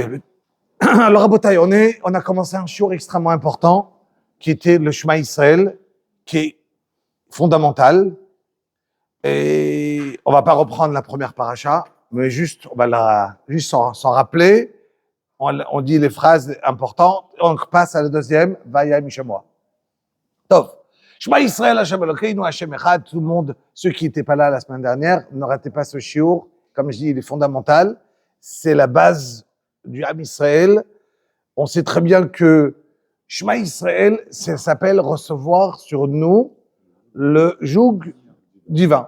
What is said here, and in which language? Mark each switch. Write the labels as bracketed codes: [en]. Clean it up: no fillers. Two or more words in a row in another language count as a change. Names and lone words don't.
[fr] Alors, Rabotai, on a commencé un shiur extrêmement important qui était le Shema Israël, qui est fondamental. Et on va pas reprendre la première paracha, mais juste, on va juste s'en rappeler. On dit les phrases importantes. On passe à la deuxième, [he] והיה אם שמוע. טוב. שמע ישראל, השם אלוקינו, השם אחד. [fr] Tout le monde, ceux qui n'étaient pas là la semaine dernière, ne ratez pas ce shiur. Comme je dis, il est fondamental. C'est la base du [he] עם ישראל. [fr] On sait très bien que Shema Israël, ça s'appelle recevoir sur nous le joug divin.